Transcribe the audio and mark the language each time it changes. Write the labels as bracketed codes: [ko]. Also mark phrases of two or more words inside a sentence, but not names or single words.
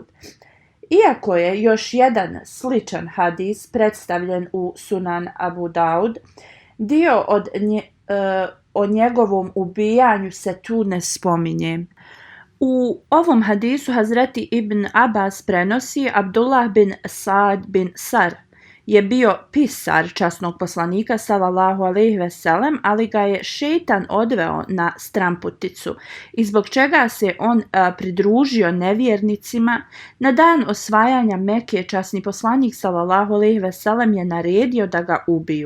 [bs] Iako je još jedan sličan hadis predstavljen u Sunan Abu Daud, dio o njegovom ubijanju se tu ne spominje. U ovom hadisu Hazreti Ibn Abbas prenosi: Abdullah bin Sa'd bin Sar je bio pisar časnog poslanika [ar] صلى الله عليه وسلم, [bs] ali ga je šejtan odveo na stramputicu i zbog čega se on pridružio nevjernicima. Na dan osvajanja Mekke časni poslanik [ar] صلى الله عليه وسلم [bs] je naredio da ga ubiju.